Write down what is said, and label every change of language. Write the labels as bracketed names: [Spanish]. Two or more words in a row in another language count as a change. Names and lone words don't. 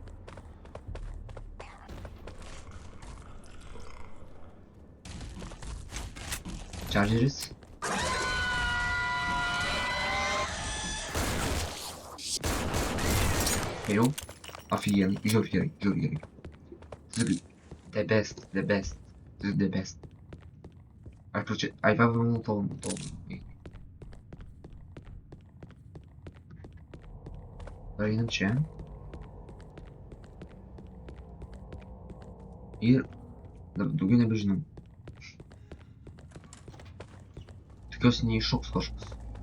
[Lithuanian] Chargeris. Jau. Офигенный. Žiauriai. [English] The best. This is the best. [Lithuanian] Aš pačiu, ai va molotov. Dar einam čia. Ir daugiau nebežinau. Tikiuosi neiššoks kažkas.